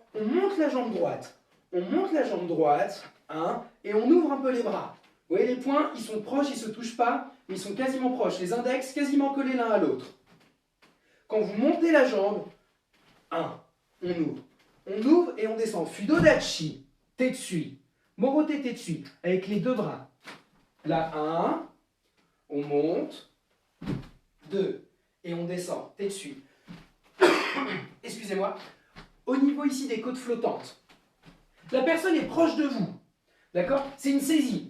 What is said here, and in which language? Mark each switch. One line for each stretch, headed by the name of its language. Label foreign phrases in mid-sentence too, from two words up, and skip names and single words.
French: On monte la jambe droite. On monte la jambe droite. 1. Et on ouvre un peu les bras. Vous voyez, les poings, ils sont proches, ils ne se touchent pas, mais ils sont quasiment proches. Les index quasiment collés l'un à l'autre. Quand vous montez la jambe, 1. On ouvre. On ouvre et on descend. Fudodachi.
Japanese: 鉄槌。諸手鉄槌.
French: Avec les deux bras. Là, 1. On monte. 2. Et on descend. Tetsui. Excusez-moi. Au niveau ici des côtes flottantes. La personne est proche de vous. D'accord? C'est une saisie.